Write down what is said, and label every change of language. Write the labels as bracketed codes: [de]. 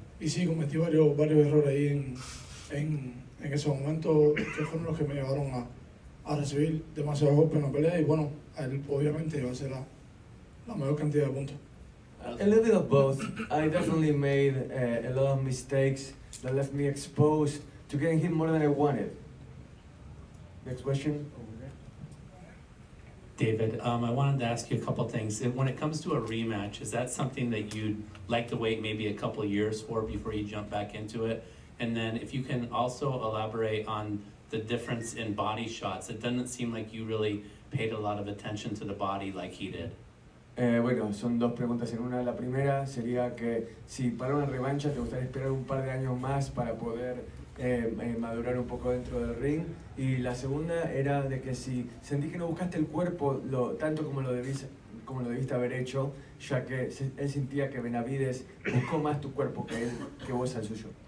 [es] Y sí, cometí varios errores ahí en ese momento, que fueron los que me llevaron a recibir demasiados golpes en la pelea. Y bueno, a él obviamente iba a ser la mayor cantidad de puntos. [en] A little bit of both. I definitely made a lot of mistakes that left me exposed to getting hit more than I wanted. Next question. David, I wanted to ask you a couple things. When it comes to a rematch, is that something that you'd like to wait maybe a couple of years for before you jump back into it? And then if you can also elaborate on the difference in body shots. It doesn't seem like you really paid a lot of attention to the body like he did. [es] Bueno, son dos preguntas en una. La primera sería que si para una revancha te gustaría esperar un par de años más para poder madurar un poco dentro del ring. Y la segunda era de que si sentí que no buscaste el cuerpo tanto como lo debiste haber hecho, ya que él sentía que Benavidez buscó más tu cuerpo que vos al suyo.